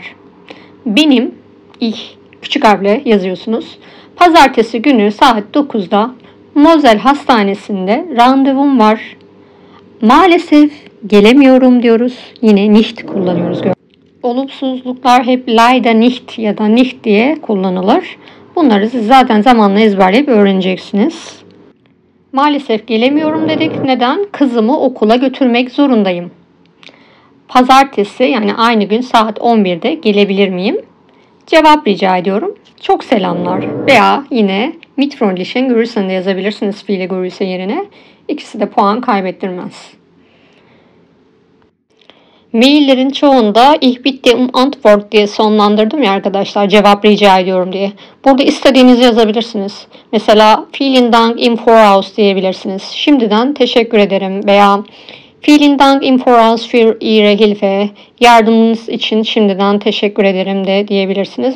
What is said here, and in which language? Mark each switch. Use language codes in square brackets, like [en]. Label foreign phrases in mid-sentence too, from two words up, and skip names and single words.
[tr] Benim küçük harfle yazıyorsunuz. Pazartesi günü saat 9'da Mosel Hastanesi'nde randevum var. Maalesef gelemiyorum diyoruz. Yine nicht kullanıyoruz. Olumsuzluklar hep [de] leider nicht [tr] ya da nicht diye kullanılır. Bunları siz zaten zamanla ezberleyip öğreneceksiniz. Maalesef gelemiyorum dedik. Neden? Kızımı okula götürmek zorundayım. Pazartesi yani aynı gün saat 11'de gelebilir miyim? Cevap rica ediyorum. Çok selamlar. Veya yine [de] mit freundlichen Grüßen [tr] de yazabilirsiniz fiile Grüße yerine. İkisi de puan kaybettirmez. Maillerin çoğunda [de] ich bitte um Antwort [tr] diye sonlandırdım ya arkadaşlar, cevap rica ediyorum diye. Burada istediğinizi yazabilirsiniz. Mesela [de] vielen Dank im Voraus [tr] diyebilirsiniz. Şimdiden teşekkür ederim veya [de] vielen Dank im Voraus für Ihre Hilfe. [tr] Yardımınız için şimdiden teşekkür ederim de diyebilirsiniz.